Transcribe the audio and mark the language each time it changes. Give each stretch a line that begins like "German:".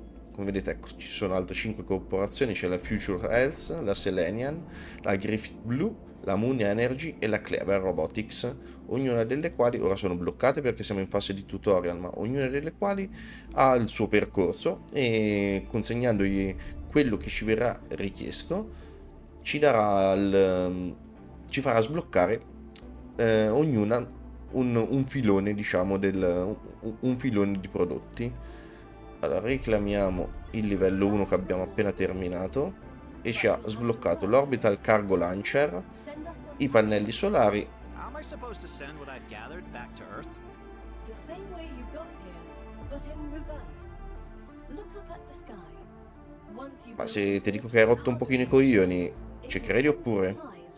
Italian: Come vedete, ecco, ci sono altre 5 corporazioni, c'è la Future Health, la Selenium, la Griffith Blue, la Moon Energy e la Clever Robotics, ognuna delle quali ora sono bloccate perché siamo in fase di tutorial, ma ognuna delle quali ha il suo percorso e consegnandogli quello che ci verrà richiesto ci farà sbloccare ognuna un filone, diciamo, un filone di prodotti. Allora, reclamiamo il livello 1 che abbiamo appena terminato e ci ha sbloccato l'Orbital Cargo Launcher, i pannelli solari.
English: How am I supposed to send what I've gathered back to Earth? The same way you got here, but in reverse. Look up at the sky. Once you
Italian: Ma se ti dico che hai rotto un pochino i coglioni, ci credi oppure?